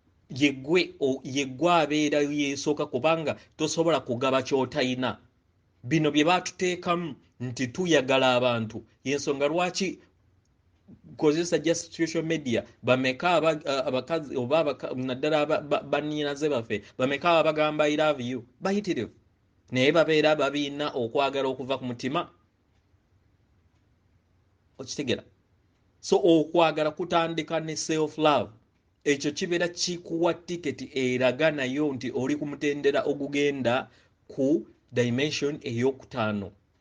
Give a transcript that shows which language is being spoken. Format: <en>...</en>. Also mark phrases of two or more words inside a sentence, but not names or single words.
<lg>Ye gwe o-, ye gwe abeera yeesooka, kubanga tosobola kugaba ky'otayina. Bino bye baatuteekamu nti tuyagala abantu. Y'ensonga lwaki kozesa</lg> <en>just social media.</en> <lg>Bameka aba-, a-, abakazi oba abaka-, naddala aba-, ba-, bannyinaze baffe, bameka abagamba,</lg> <en>"I love you."</en> <lg>Bayitirivu. Naye babeera babiina okwagala okuva ku mutima. Okitegera? So, okwagala kutandika ne</lg> <en>self love.</en> <lg>Ekyo kibeera kikuwa tiketi eraga nayo nti oli ku mutendera ogugenda ku dimension eyokutaano.</lg>